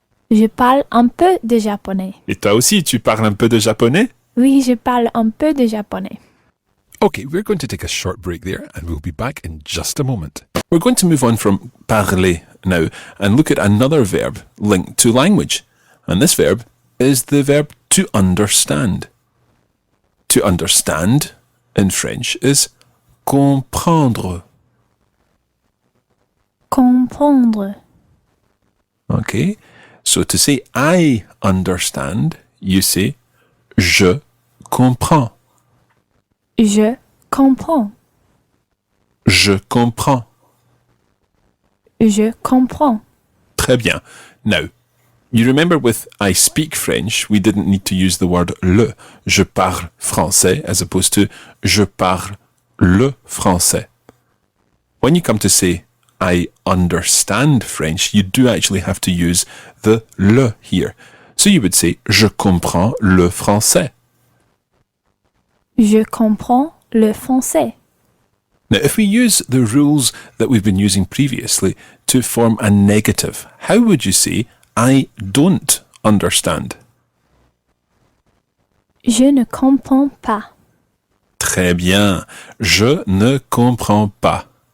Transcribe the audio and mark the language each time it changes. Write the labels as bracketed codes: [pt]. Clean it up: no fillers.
[fr] Je parle un peu de japonais. Et toi aussi, tu parles un peu de japonais? Oui, je parle un peu de japonais. [en] Okay, we're going to take a short break there and we'll be back in just a moment. We're going to move on from parler now and look at another verb linked to language. And this verb is the verb to understand. To understand in French is comprendre. [fr] Comprendre. [en] Okay, so to say I understand, you say [fr] je comprends. Je comprends. Je comprends. Je comprends. Très bien. [en] Now, you remember with I speak French, we didn't need to use the word le. [fr] Je parle français [en] as opposed to [fr] je parle le français. [en] When you come to say I understand French, you do actually have to use the le here. So you would say [fr] je comprends le français. Je comprends le français. [en] Now, if we use the rules that we've been using previously to form a negative, how would you say I don't understand? [fr] Je ne comprends pas. Très bien. Je ne comprends pas.